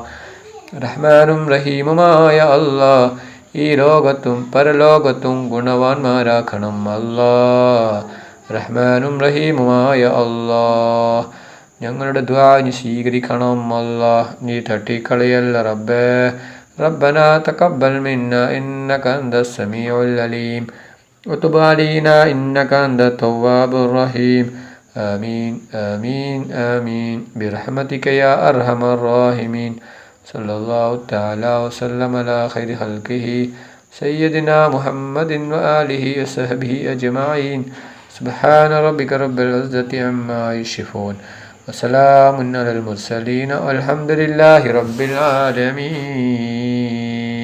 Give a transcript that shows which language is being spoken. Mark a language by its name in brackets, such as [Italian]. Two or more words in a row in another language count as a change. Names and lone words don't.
[Malayalam] റഹ്മാനും റഹീമുമായ അല്ലാഹ്. ഈ ലോകത്തും പരലോകത്തും ഗുണവാന്മാരാക്കണം അല്ലാഹ്. റഹ്മാനും റഹീമുമായ അല്ലാഹ്. ഞങ്ങളുടെ ദുആ നീ സ്വീകരിക്കണം അല്ലാഹ്. നീ തട്ടിക്കളയല്ല റബ്ബേ. [Arabic] ربنا تقبل منا إنك أنت السميع العليم وتب علينا إنك أنت التواب الرحيم آمين آمين آمين برحمتك يا أرحم الراحمين صلى الله تعالى وسلم على خير خلقه سيدنا محمد وآله وصحبه أجمعين سبحان ربك رب العزة عما يصفون وسلام على المرسلين والحمد لله رب العالمين.